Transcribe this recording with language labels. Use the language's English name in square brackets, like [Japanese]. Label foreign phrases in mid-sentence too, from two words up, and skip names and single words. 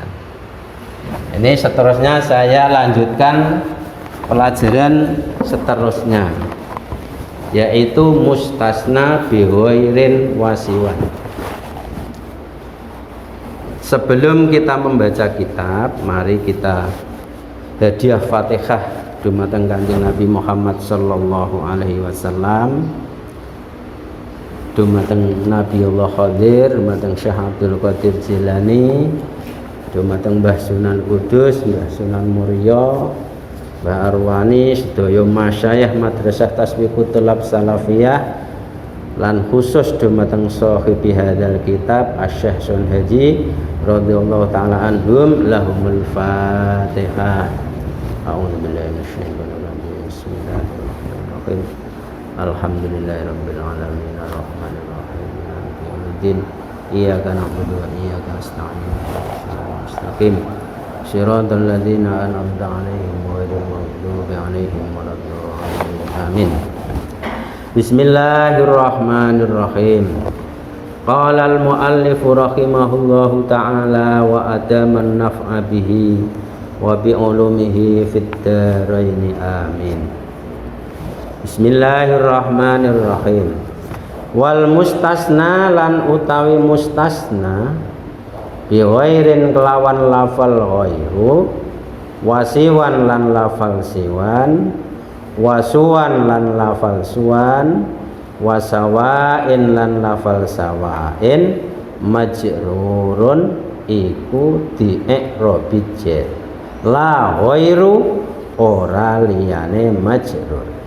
[Indonesian] Ini seterusnya saya lanjutkan pelajaran seterusnya, yaitu [Arabic] مستثنى بغير وسوى. [Indonesian] Sebelum kita membaca kitab, mari kita hadiah Fatihah dumateng Kanjeng Nabi Muhammad [Arabic] صلى الله عليه وسلم, [Javanese] dumateng Nabiullah Khadir, dumateng Syekh Abdul Qadir Jilani, dumateng Mbah Sunan Kudus, Mbah Sunan Muria, Mbah Arwani, sedaya masyayikh Madrasah Tasbiqut Thulab Salafiyah, lan khusus dumateng [Arabic] صاحب هذا الكتاب [Javanese] Asy-Syaikh Sun Haji [Arabic] رضي الله تعالى عنهم. لهم الفاتحة. أعوذ بالله من الشيطان الرجيم. بسم الله الرحمن الرحيم. الحمد لله رب العالمين الرحمن الرحيم مالك يوم الدين. إياك نعبد وإياك نستعين. Mustaqim. صراط الذين أنعمت عليهم غير المغضوب عليهم ولا الضالين. Amin. بسم الله الرحمن الرحيم. قال المؤلف رحمه الله تعالى وأدام النفع به وبعلومه في الدارين آمين. Bismillahirrahmanirrahim. والمستثنى [Javanese] lan utawi mustasna [Arabic] بغير [Javanese] kelawan lafal ghairu, wasiwan lan lafal siwan, wasuwan lan lafal suwan, wasawain lan lafal sawain, majrurun iku di i'rabi jar, [Arabic] لا غير [Javanese] ora liyane majrur.